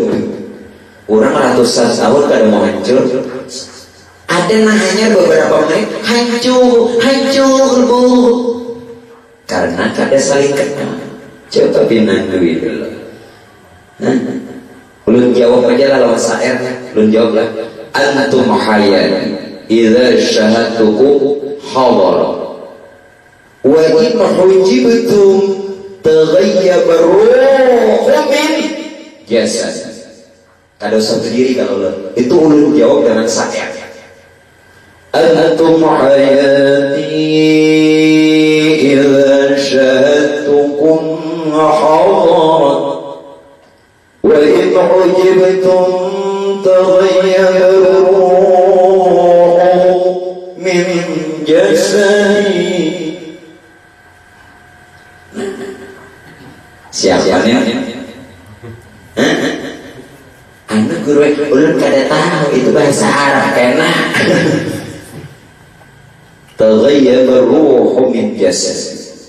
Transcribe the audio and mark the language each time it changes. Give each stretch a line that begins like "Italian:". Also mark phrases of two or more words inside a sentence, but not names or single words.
Banjar: Orang ratusan tahun kada mau hancur. Ada nahanya beberapa menit, hancur bu. Karena kada saling kenal. Coba pinan dulu. Ulun jawab aja lah lawan syairnya. Ulun jawab lah.
Arabic: أنتم حيا إذا شهدتكم حضر وإن حجبتم تغيب الروح من جسد.
Banjar: Kada usah berdiri kalau ulun. Itu ulun jawab dengan syair.
Arabic: أنتم حياتي إذا شهدتكم حضر وإن حجبتم تغيب الروح من جسدي.
Banjar: Siapanya? Anak guru ulun kada tahu itu bahasa Arab kena.
Arabic: تغيب الروح من جسد.